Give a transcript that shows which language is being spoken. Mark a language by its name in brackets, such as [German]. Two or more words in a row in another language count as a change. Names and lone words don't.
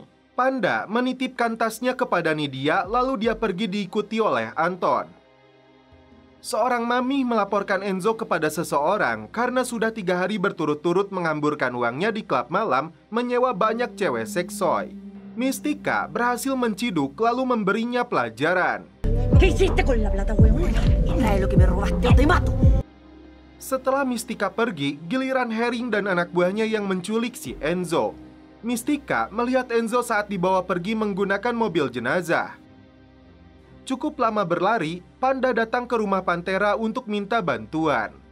[Indonesian] Panda menitipkan tasnya kepada Nidia, lalu dia pergi diikuti oleh Anton. Seorang mami melaporkan Enzo kepada seseorang karena sudah 3 hari berturut-turut menghamburkan uangnya di klub malam menyewa banyak cewek seksoi. Mystica berhasil menciduk lalu memberinya pelajaran. [Spanish] ¿Qué hiciste con la plata, huevón? Trae lo que me robaste o te mato. [Indonesian] Setelah Mystica pergi, giliran Herring dan anak buahnya yang menculik si Enzo. Mystica melihat Enzo saat dibawa pergi menggunakan mobil jenazah. Cukup lama berlari, Panda datang ke rumah Pantera untuk minta bantuan.